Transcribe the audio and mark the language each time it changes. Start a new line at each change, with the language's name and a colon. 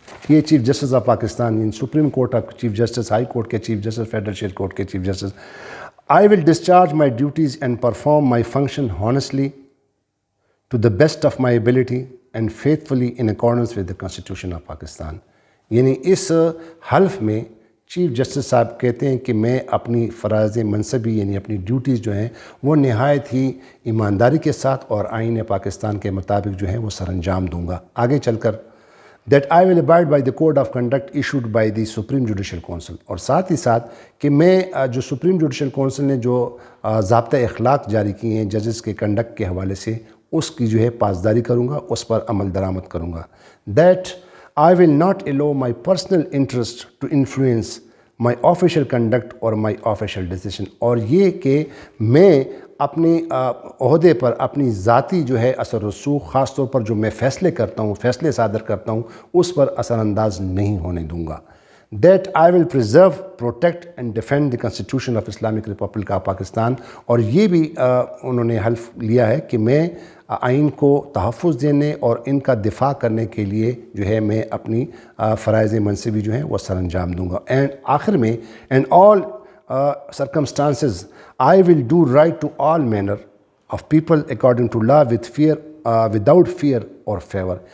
English: ये chief justice of Pakistan, in supreme court of chief justice,
Urdu: high court के
English: Chief justice, federal शरीफ court के chief justice, I will discharge my duties and perform my function honestly, to the best of my ability and faithfully in accordance with the Constitution of Pakistan.
Urdu: یعنی اس حلف میں chief justice صاحب کہتے ہیں کہ میں اپنی فرائض منصبی یعنی اپنی ڈیوٹیز جو ہیں وہ نہایت ہی ایمانداری کے ساتھ اور آئین پاکستان کے مطابق جو ہیں وہ سر انجام دوں گا. آگے چل کر
English: that I will abide by the code of conduct issued by the Supreme Judicial Council.
Urdu: اور ساتھ ہی ساتھ کہ میں جو سپریم جوڈیشل کونسل نے جو ضابطۂ اخلاق جاری کیے ہیں ججز کے کنڈکٹ کے حوالے سے اس کی جو ہے پاسداری کروں گا, اس پر عمل درآمد کروں گا.
English: that I will not allow my personal interest to influence my official conduct or my official decision.
Urdu: اور یہ کہ میں اپنے عہدے پر اپنی ذاتی جو ہے اثر رسوخ خاص طور پر جو میں فیصلے کرتا ہوں, فیصلے صادر کرتا ہوں, اس پر اثر انداز نہیں ہونے دوں گا.
English: that I will preserve, protect and defend the Constitution of Islamic Republic of Pakistan.
Urdu: اور یہ بھی انہوں نے حلف لیا ہے کہ میں آئین کو تحفظ دینے اور ان کا دفاع کرنے کے لیے جو ہے میں اپنی فرائض منصبی جو ہیں وہ سر انجام دوں گا.
English: and
Urdu: آخر میں
English: and all circumstances I will do right to all manner of people according to law with fear without fear or favor.